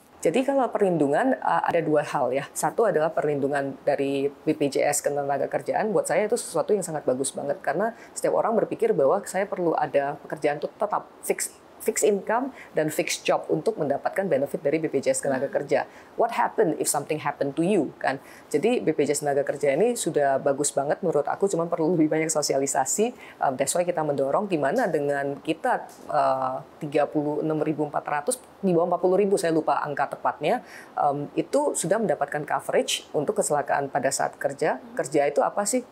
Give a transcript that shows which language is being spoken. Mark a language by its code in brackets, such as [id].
[id] Jadi kalau perlindungan ada dua hal ya. Satu adalah perlindungan dari BPJS Ketenagakerjaan. Buat saya itu sesuatu yang sangat bagus banget, karena setiap orang berpikir bahwa saya perlu ada pekerjaan itu tetap [en] fix income [id] dan [en] fixed job [id] untuk mendapatkan benefit dari BPJS Ketenagakerja. [en] What happen if something happen to you [id] kan? Jadi BPJS Ketenagakerja ini sudah bagus banget menurut aku, cuma perlu lebih banyak sosialisasi. [en] That's why [id] kita mendorong di mana dengan kita 36.400 di bawah 40.000, saya lupa angka tepatnya, itu sudah mendapatkan coverage untuk kecelakaan pada saat kerja. Kerja itu apa sih?